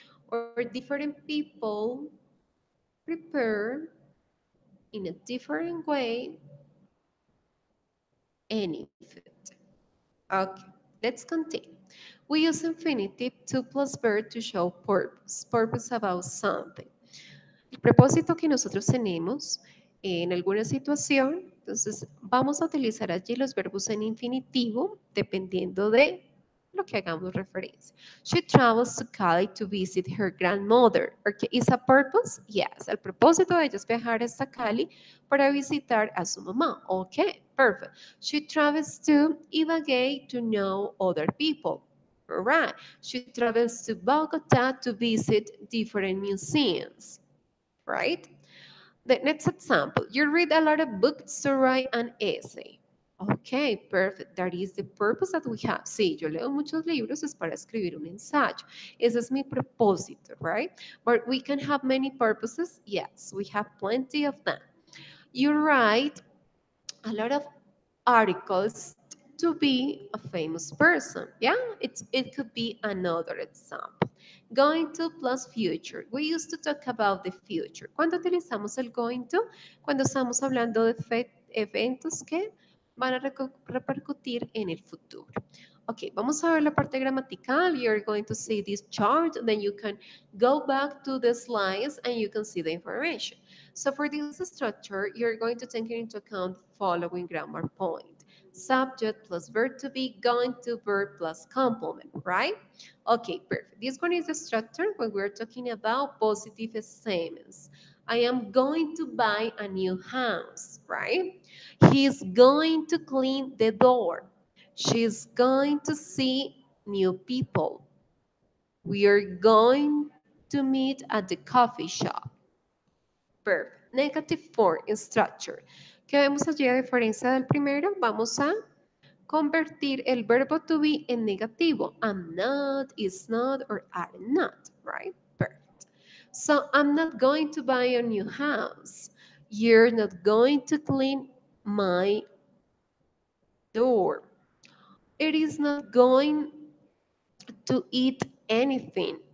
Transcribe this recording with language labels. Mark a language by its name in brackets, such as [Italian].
[English] Or different people prepare in a different way any food. Okay, let's continue. We use infinitive to plus verb to show purpose, purpose about something. [Spanish] El propósito que nosotros tenemos en alguna situación, entonces vamos a utilizar allí los verbos en infinitivo dependiendo de lo que hagamos referencia. [English] She travels to Cali to visit her grandmother. Okay, ¿is a purpose? Yes. [Spanish] El propósito de ella es viajar hasta Cali para visitar a su mamá. [English] Okay, perfect. She travels to Ibagué to know other people. All right. She travels to Bogota to visit different museums. Right? The next example, you read a lot of books to write an essay. Okay, perfect. That is the purpose that we have. [Spanish] Sí, yo leo muchos libros es para escribir un ensayo. Ese es mi propósito, [English] right? But we can have many purposes. Yes, we have plenty of them. You write a lot of articles to be a famous person. Yeah, it could be another example. Going to plus future. We used to talk about the future. [Spanish] ¿Cuándo utilizamos el going to? Cuando estamos hablando de eventos que van a repercutir en el futuro. Ok, vamos a ver la parte gramatical. [English] You're going to see this chart, then you can go back to the slides and you can see the information. So for this structure, you're going to take into account following grammar point. Subject plus verb to be, going to verb plus complement, right? Okay, perfect. This one is the structure when we're talking about positive statements. I am going to buy a new house, right? He's going to clean the door. She's going to see new people. We are going to meet at the coffee shop. Verb. Negative form in structure. [Spanish] ¿Qué vemos allí a diferencia del primero? Vamos a convertir el verbo to be en negativo. [English] I'm not, is not, or are not, right? Perfect. So I'm not going to buy a new house. You're not going to clean my door. It is not going to eat anything.